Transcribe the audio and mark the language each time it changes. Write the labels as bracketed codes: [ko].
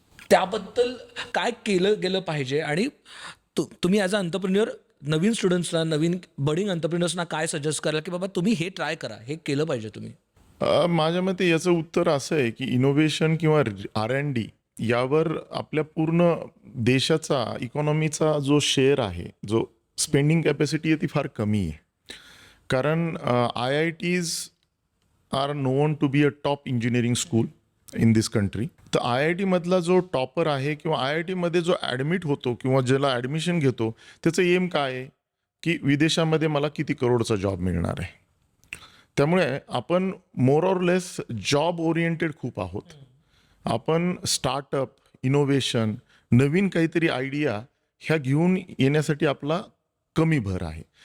[mr] त्याबद्दल काय केलं गेलं पाहिजे आणि तुम्ही as a entrepreneur Naveen स्टुडंट्सला, Naveen budding अंतरप्रिन्युअर्सना काय सजेस्ट कराल की बाबा तुम्ही हे ट्राय करा, हे केलं पाहिजे तुम्ही? माझ्या मते याचं उत्तर असं आहे की इनोव्हेशन किंवा R&D यावर आपल्या पूर्ण देशाचा इकॉनॉमीचा जो शेअर आहे, जो स्पेंडिंग कॅपॅसिटी आहे ती फार कमी आहे. [en] कारण IITs are known to be a top engineering school in this country. [mr] तर IIT मधला जो टॉपर आहे किंवा IIT मध्ये जो ॲडमिट होतो किंवा ज्याला ॲडमिशन घेतो त्याचं एम काय आहे की विदेशामध्ये मला किती करोडचा जॉब मिळणार आहे. त्यामुळे आपण more or less job oriented खूप आहोत. आपण स्टार्टअप, इनोव्हेशन, नवीन काहीतरी आयडिया ह्या घेऊन येण्यासाठी आपला कमी भर आहे.